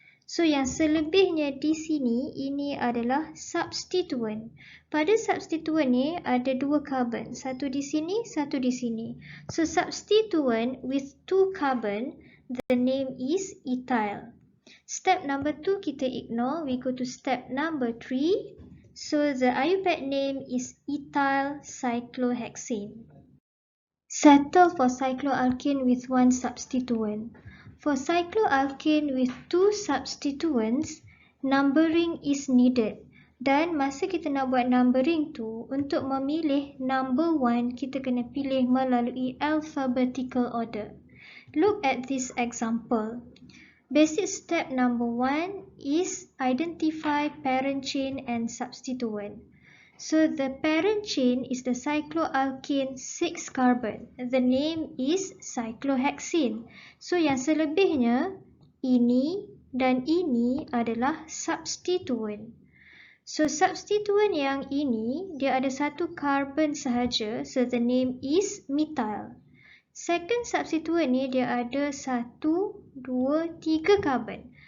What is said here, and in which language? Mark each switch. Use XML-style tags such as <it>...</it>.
<ms>So yang selebihnya di sini, ini adalah substituent. Pada substituent ni ada 2 carbon, satu di sini, satu di sini.</ms> <en>So substituent with 2 carbon, the name is ethyl. Step number 2 kita ignore, we go to step number 3. So the IUPAC name is ethyl cyclohexane. Settle for cycloalkene with 1 substituent. For cycloalkene with 2 substituents, numbering is needed.</en> <ms>Dan masa kita nak buat numbering tu, untuk memilih number 1, kita kena pilih melalui alphabetical order.</ms> <en>Look at this example. Basic step number 1 is identify parent chain and substituent. So the parent chain is the cycloalkene 6 carbon. The name is cyclohexane.</en> <ms>So yang selebihnya, ini dan ini adalah substituent.</ms> <en>So substituent</en> <ms>yang ini, dia ada</ms> <en>1 carbon sahaja, so the name is methyl.</en> <ms>Second substituent ni dia ada 1, 2, 3 carbon.</ms>